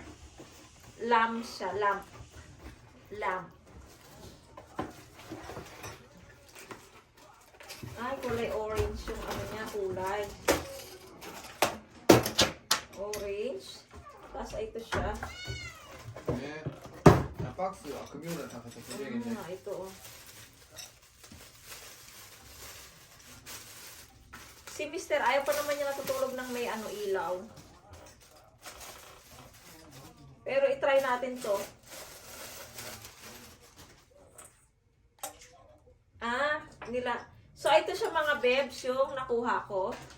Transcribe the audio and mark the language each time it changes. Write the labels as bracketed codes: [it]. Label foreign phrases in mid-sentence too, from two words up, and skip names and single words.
[tl] Lamp siya. Lamp. Ay, kulay orange yung niya, kulay. Orange. Tapos, ito siya. [ko] 나 박스 금요일에 다 갖다 드려야겠네. [tl] Ito Si Mr. ayaw pa naman niya natutulog ng may ilaw. Pero itry natin to. So ito siya mga bebs yung nakuha ko.